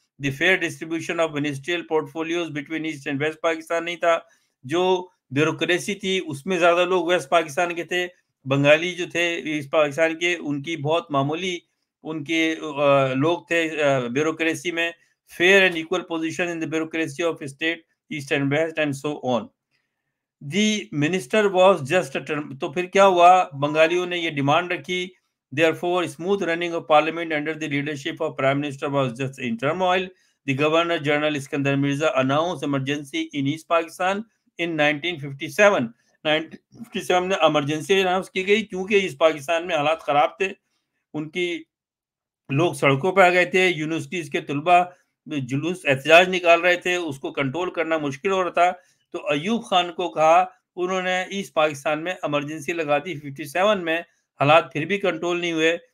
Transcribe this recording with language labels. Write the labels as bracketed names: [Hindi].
[English] the fair distribution of ministerial portfolios between East and West Pakistan [Urdu] نہیں تھا. جو bureaucracy تھی اس میں زیادہ لوگ ویسٹ پاکستان کے تھے. بنگالی جو تھے ایسٹ پاکستان کے ان کی بہت معمولی ان کے لوگ تھے بیوروکریسی میں. [English] fair and equal position in the bureaucracy of state, east and west, and so on. The minister was just a term. [Urdu] تو پھر کیا ہوا, بنگالیوں نے یہ ڈیمانڈ رکھی, [English] therefore smooth running of parliament under the leadership of prime minister was just in turmoil. The governor general Iskandar Mirza announced emergency in East Pakistan in 1957. [Urdu] 1957 میں emergency announce کی گئی کیونکہ اس پاکستان میں حالات خراب تھے, ان کی لوگ سڑکوں پہ آ گئے تھے, یونیورسٹیز کے طلبہ جلوس احتجاج نکال رہے تھے, اس کو کنٹرول کرنا مشکل ہو رہا تھا. تو ایوب خان کو کہا, انہوں نے ایسٹ پاکستان میں ایمرجنسی لگا دی 57 میں, حالات پھر بھی کنٹرول نہیں ہوئے.